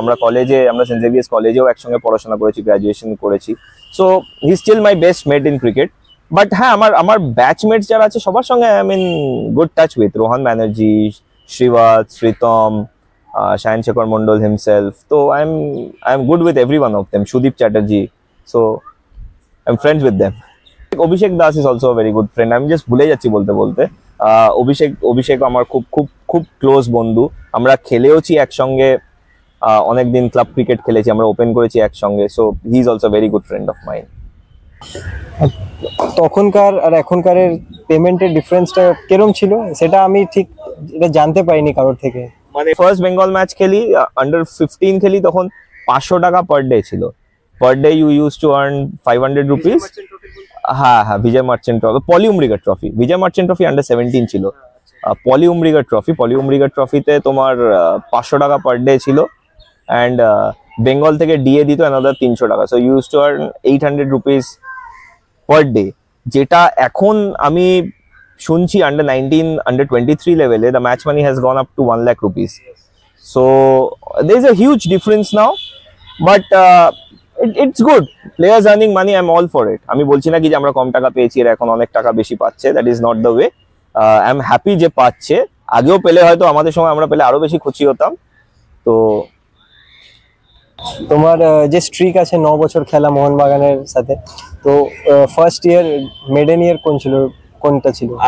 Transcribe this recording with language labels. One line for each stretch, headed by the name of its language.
Bangla: আমরা কলেজে, আমরা সেন্ট জেভিয়ার্স কলেজেও একসঙ্গে পড়াশোনা করেছি, গ্রাজুয়েশন করেছি।
English: So he still my best mate in cricket. But হ্যাঁ,
Bangla: আমার ব্যাচমেটস যারা আছে সবার সঙ্গে
English: I mean good touch with Rohan Banerjee, Shribas, Shritam, Shahin Shekhar Mondal himself. So I'm good with every one of them. Sudeep Chatterjee. So I'm friends with them. Abhishek Das is also a very good friend. I'm just
Bangla: ভুলে যাচ্ছি বলতে বলতে। অভিষেক আমার খুব খুব খুব close বন্ধু। আমরা খেলেওছি একসঙ্গে, অনেকদিন ক্লাব ক্রিকেট খেলেছি, আমরা ওপেন করেছি একসঙ্গে।
English: So he is also very good friend of mine.
Bangla: তখনকার আর এখনকারের পেমেন্টের ডিফারেন্সটা কিরকম ছিল সেটা আমি ঠিক এটা জানতে পারিনি কারোর থেকে। মানে ফার্স্ট বেঙ্গল ম্যাচ খেলি, আন্ডার 15 খেলি, তখন 500 টাকা পার ডে ছিল।
English: Per day you use to earn 500 rupees.
Bangla: হ্যাঁ, বিজয় মার্চেন্ট ট্রফি, পলি উমরিগার ট্রফি, বিজয় মার্চেন্ট ট্রফি আন্ডার 17 ছিল। পলি উমরিগার ট্রফিতে তোমার 500 টাকা পার ডে ছিল, অ্যান্ড বেঙ্গল থেকে ডিএ দিত অ্যানাদার 300 টাকা।
English: so use to earn 800 rupees per day,
Bangla: যেটা এখন আমি শুনছি আন্ডার 19, আন্ডার 23 লেভেলে
English: the match money has gone up to 1 lakh rupees. So there is a huge difference now, but it's good. Players earning money, I'm all for it.
Bangla: আমি বলছি না কি যে আমরা কম টাকা পেয়েছি এর এখন অনেক টাকা বেশি পাচ্ছে,
English: that is not the way. I am happy
Bangla: যে পাচ্ছে, আগেও পেলে হয়তো আমাদের সময় আমরা পেলে আরো বেশি খুশি হতাম। তো তোমার যে স্ট্রিক আছে 9 বছর খেলা মোহনবাগানের সাথে, তো ফার্স্ট ইয়ার মেডেন ইয়ার কোনটা ছিল?